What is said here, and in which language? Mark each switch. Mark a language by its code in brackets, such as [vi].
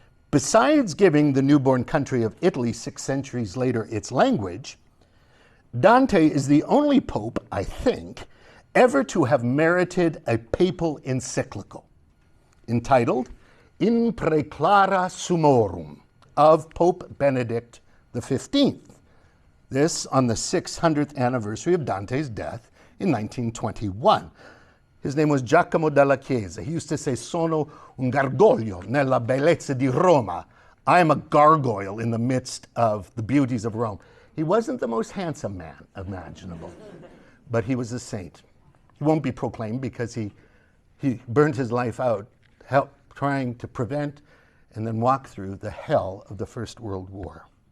[en] Besides giving the newborn country of Italy 6 centuries later its language, Dante is the only pope, I think, ever to have merited a papal encyclical entitled In Praeclara Summorum, of Pope Benedict XV. This on the 600th anniversary of Dante's death in 1921. His name was Giacomo della Chiesa. He used to say, [it] sono un gargoglio nella bellezza di Roma. [en] I am a gargoyle in the midst of the beauties of Rome. He wasn't the most handsome man imaginable, but he was a saint. He won't be proclaimed because he burned his life out trying to prevent and then walk through the hell of the First World War.